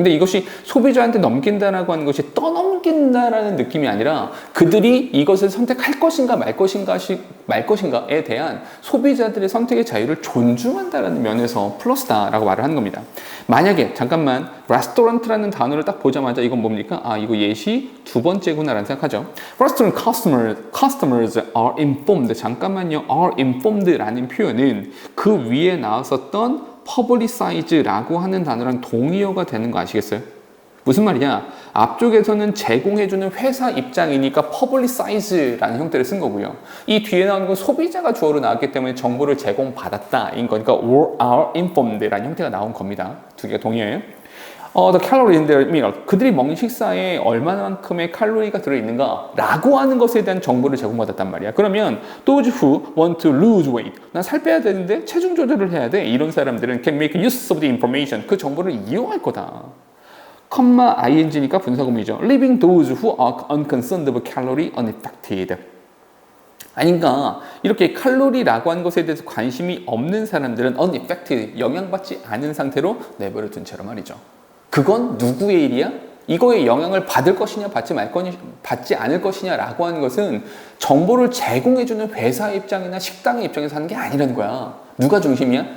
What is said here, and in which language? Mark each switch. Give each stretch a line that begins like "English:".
Korean: 근데 이것이 소비자한테 넘긴다라고 하는 것이 떠넘긴다라는 느낌이 아니라 그들이 이것을 선택할 것인가 말 것인가에 대한 소비자들의 선택의 자유를 존중한다라는 면에서 플러스다라고 말을 하는 겁니다. 만약에 잠깐만 restaurant라는 단어를 딱 보자마자 이건 뭡니까? 이거 예시 두 번째구나라는 생각하죠.
English: Restaurant customers are informed.
Korean: 잠깐만요. are informed라는 표현은 그 위에 나왔었던 publicize라고 하는 단어랑 동의어가 되는 거 아시겠어요? 무슨 말이냐? 앞쪽에서는 제공해주는 회사 입장이니까 publicize라는 형태를 쓴 거고요. 이 뒤에 나오는 건 소비자가 주어로 나왔기 때문에 정보를 제공받았다인 거니까 are informed라는 형태가 나온 겁니다. 두 개가 동의어예요.
English: The calories in their meal.
Korean: 그들이 먹는 식사에 얼마만큼의 칼로리가 들어있는가 라고 하는 것에 대한 정보를 제공받았단 말이야. 그러면
English: those who want to lose weight.
Korean: 난 살 빼야 되는데 체중 조절을 해야 돼. 이런 사람들은
English: can make use of the information.
Korean: 그 정보를 이용할 거다. ing니까 분사구문이죠.
English: Leaving those who are unconcerned of calorie unaffected.
Korean: 아닌가 이렇게 칼로리라고 하는 것에 대해서 관심이 없는 사람들은 unaffected, 영향받지 않은 상태로 내버려 둔 채로 말이죠. 그건 누구의 일이야? 이거에 영향을 받을 것이냐 받지 않을 것이냐라고 하는 것은 정보를 제공해주는 회사 입장이나 식당의 입장에서 하는 게 아니라는 거야. 누가 중심이야?